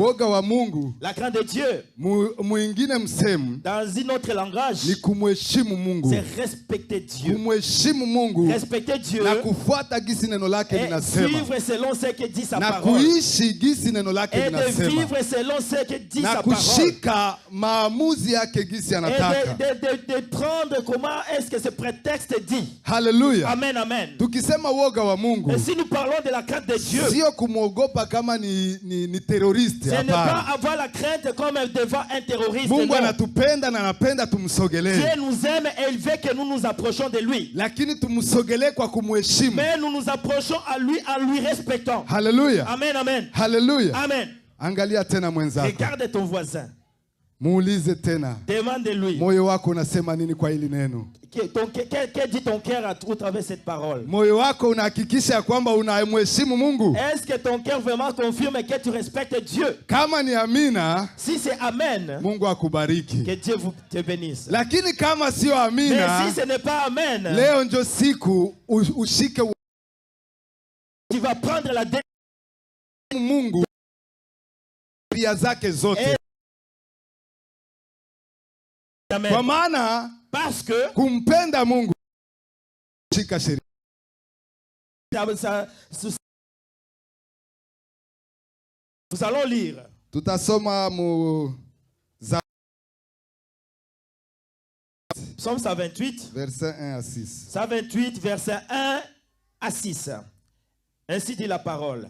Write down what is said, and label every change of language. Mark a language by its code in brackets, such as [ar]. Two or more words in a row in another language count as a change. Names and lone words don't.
[sw] Uoga wa Mungu, [fr] La crainte de Dieu, [sw] mwingine msemu, [fr] dans un autre langage, [sw] ni kumheshimu Mungu. [fr] c'est respecter Dieu. [sw] Kumheshimu Mungu [fr] Respecter Dieu [sw] na kufuata gisi neno lake [fr] et [sw] linasema. [fr] vivre selon ce que dit sa [sw] Na [fr] parole. [sw] kuishi gisi neno lake [fr] Et de [sw] linasema. [fr] vivre selon ce que dit [sw] Na [fr] sa parole. [sw] kushika maamuzi yake gisi [fr] Et [sw] anataka. [fr] de prendre comment est-ce que ce prétexte dit. Hallelujah. Amen, amen. [sw] Tukisema uoga wa Mungu, [fr] Et si nous parlons de la crainte de Dieu, [sw] sio kumwogopa kama ni teroriste. [fr] ce n'est pas [sw] Hapana. [fr] avoir la crainte comme devant un terroriste. [sw] Mungu [fr] Non. [sw] anatupenda na anapenda [fr] Dieu [sw] tumsogelee. [fr] nous aime et il veut que nous nous approchions de lui. [sw] Lakini tumsogelee kwa kumheshimu. [fr] Mais nous nous approchons à lui en lui respectant. Hallelujah. Amen, amen. Hallelujah. Amen. [sw] Angalia tena mwenzako. [fr] Regarde ton voisin. [sw] Muulize tena, [fr] Demande-lui. [sw] moyo wako unasema nini kwa hili neno? [fr] Que dit ton cœur à travers cette parole? [sw] Moyo wako unahakikisha ya kwamba unamheshimu Mungu? [fr] Est-ce que ton cœur vraiment confirme que tu respectes Dieu? [sw] Kama ni amina, [fr] Si c'est amen, [sw] Mungu akubariki. [fr] que Dieu te bénisse. [sw] Lakini kama sio [fr] Mais [sw] amina, [fr] si ce n'est pas amen, [sw] leo ndio siku ushike [fr] tu vas prendre la décision. [sw] Mungu pia zake zote. Amen. Kwa maana [fr] Parce que [sw] kumpenda Mungu shika sheria. [fr] nous allons lire. [sw] Tutasoma mu [fr] Psaume 128, verset 1 à 6. 128, verset 1 à 6. Ainsi dit la parole.